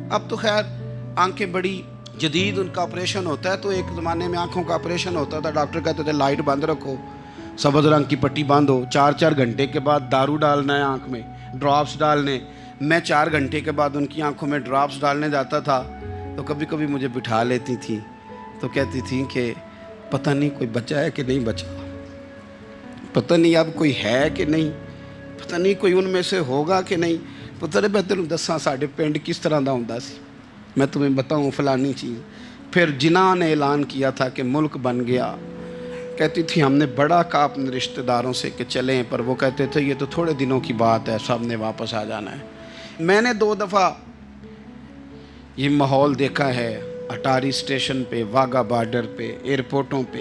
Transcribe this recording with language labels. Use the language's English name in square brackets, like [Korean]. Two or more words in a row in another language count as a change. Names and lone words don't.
[Urdu] اب تو خیر آنکھیں بڑی جدید، ان کا آپریشن ہوتا ہے، تو ایک زمانے میں آنکھوں کا آپریشن ہوتا تھا، ڈاکٹر کہتے تھے لائٹ بند رکھو، سبز رنگ کی پٹی باندھو، 4-4 گھنٹے کے بعد دارو ڈالنا ہے آنکھ میں، ڈراپس ڈالنے. میں 4 گھنٹے کے بعد ان کی آنکھوں میں ڈراپس ڈالنے جاتا تھا تو کبھی کبھی مجھے بٹھا لیتی تھی، تو کہتی تھی کہ پتہ نہیں کوئی بچا ہے کہ نہیں بچا, پتہ نہیں اب کوئی ہے کہ نہیں, پتہ نہیں کوئی ان میں سے ہوگا کہ نہیں. [Punjabi] پتہ نہیں میں تینوں دساں ساڈے پنڈ کس طرح دا ہوندا سی, [Urdu] میں تمہیں بتاؤں فلانی چیز. پھر جناح نے اعلان کیا تھا کہ ملک بن گیا, کہتی تھی ہم نے بڑا کہا اپنے رشتہ داروں سے کہ چلیں, پر وہ کہتے تھے یہ تو تھوڑے دنوں کی بات ہے, سب نے واپس آ جانا ہے. میں نے 2 دفعہ یہ ماحول دیکھا ہے اٹاری اسٹیشن پہ, واگا بارڈر پہ, ایئرپورٹوں پہ.